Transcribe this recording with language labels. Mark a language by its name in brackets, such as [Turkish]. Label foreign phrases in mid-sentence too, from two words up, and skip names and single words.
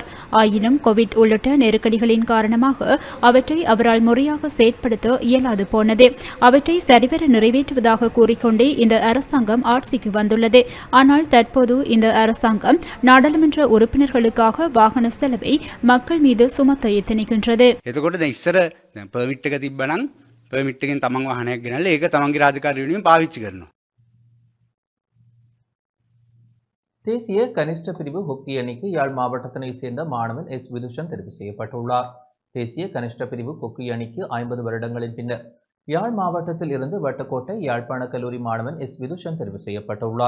[Tamil] ஆயினும் கோவிட் உள்ளிட்ட நெருக்கடிகளின் காரணமாக அவற்றை அவரால் முறையாக செயற்படுத்த இயலாது போனது. அவற்றை சரிவர நிறைவேற்றுவதாக கூறிக்கொண்டே இந்த அரசாங்கம் ஆட்சிக்கு வந்துள்ளது. ஆனால் தற்போது இந்த அரசாங்கம் நாடாளுமன்ற உறுப்பினர்களுக்காக வாகன செலவை மக்கள் மீது சுமத்த எத்தனிக்கின்றது. [Sinhala] පර්මිට් එක තිබ්බනම් පර්මිට් එකෙන් තමන් වාහනයක් ගෙනල්ලා ඒක තමන්ගේ රාජකාරී වෙනුවෙන් පාවිච්චි කරනවා. [Tamil] தேசிய கனிஷ்ட பிரிவு ஹொக்கி அணிக்கு யாழ் மாவட்டத்தினைச் சேர்ந்த மாணவன் எஸ் விதுஷன் தெரிவு செய்யப்பட்டுள்ளார். தேசிய கனிஷ்ட பிரிவு ஹொக்கி அணிக்கு 50 வருடங்களின் பின்னர் யாழ் மாவட்டத்தில் இருந்து வட்டக்கோட்டை யாழ்ப்பாண கல்லூரி மாணவன் எஸ் விதுஷன் தெரிவு செய்யப்பட்டுள்ளார்.